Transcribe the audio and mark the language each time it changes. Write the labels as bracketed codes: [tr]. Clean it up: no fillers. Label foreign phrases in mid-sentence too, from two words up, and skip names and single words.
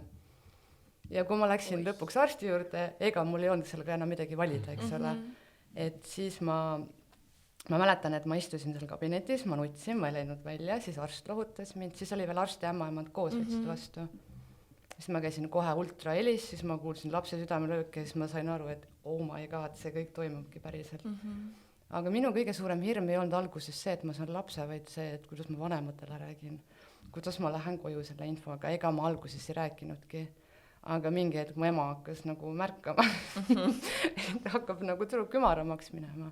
[et] Ja kui ma läksin lõpuks arsti juurde, ega mul ei olnud sellega enam midagi valida, eks ole. Et siis ma mäletan, et ma istusin seal kabinetis, ma nutsin, ma ei läinud välja, siis arst lohutas mind, siis oli veel arst ja ämmaemand koos võtsid vastu. Siis ma käisin kohe ultrahelis, siis ma kuulsin lapse südamelööke ja siis ma sain aru, et [en] oh my god, [et] see kõik toimubki päriselt. Aga minu kõige suurem hirm ei olnud alguses see, et ma saan lapse, vaid see, et kuidas ma vanematele räägin, kuidas ma lähen koju selle infoga, ega ma alguses ei rääkinudki. Aga mingi hetk mu ema hakkas nagu märkama, et hakkab nagu tüdruk kümaramaks minema.